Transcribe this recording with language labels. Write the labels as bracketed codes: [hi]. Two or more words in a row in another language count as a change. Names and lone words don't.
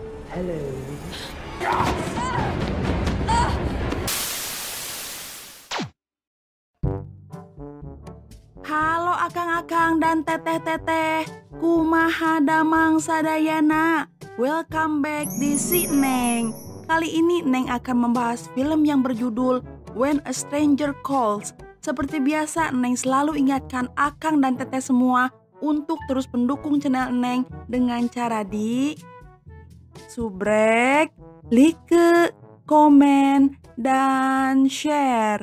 [su] Halo akang-akang dan teteh-teteh, kumaha damang sadayana. [en] Welcome back di Si Neng. [id] Kali ini Neng akan membahas film yang berjudul When a Stranger Calls. Seperti biasa, Neng selalu ingatkan akang dan teteh semua untuk terus mendukung channel Neng dengan cara di subrek, like, komen, dan share.